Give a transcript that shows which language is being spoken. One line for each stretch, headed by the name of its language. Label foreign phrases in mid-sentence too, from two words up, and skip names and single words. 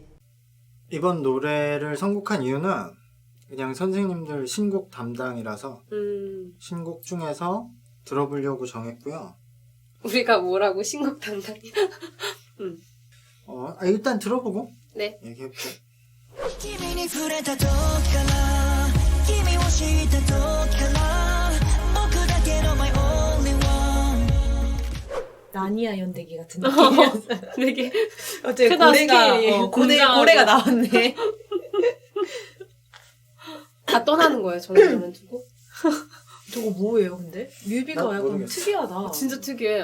Korean: 이번 노래를 선곡한 이유는 그냥 선생님들 신곡 담당이라서 신곡 중에서 들어보려고 정했고요. 우리가 뭐라고 신곡 담당이야? 일단 들어보고 네. 얘기해볼게요.
Japanese: 君に触れた時から君を知った時から僕だけの
English: my only one
Korean: 나니아 연대기 같은 느낌이었어요. 되게 어째 크다, 스케일이. 웅장하고. 고래가 나왔네. 다 떠나는 거예요. 정신을 두고. 저거 뭐예요, 근데? 뮤비가 나 약간 모르겠어. 특이하다. 진짜 특이해.